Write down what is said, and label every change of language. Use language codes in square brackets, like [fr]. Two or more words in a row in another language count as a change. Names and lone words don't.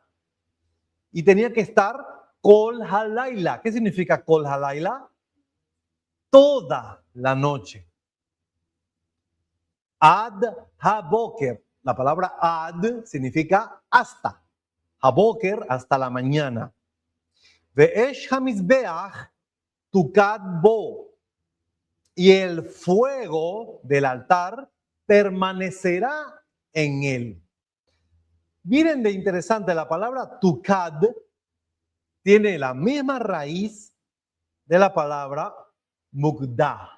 [es] Y tenía que estar [he] כל הלילה. [es] ¿Qué significa [he] כל הלילה? [es] Toda la noche. [he] עד הבוקר. [es] La palabra ad significa hasta. Haboker, hasta la mañana. [he] ואש המזבח תוקד בו. [es] Y el fuego del altar permanecerá en él. Miren de interesante, la palabra tukad tiene la misma raíz de la palabra mukda.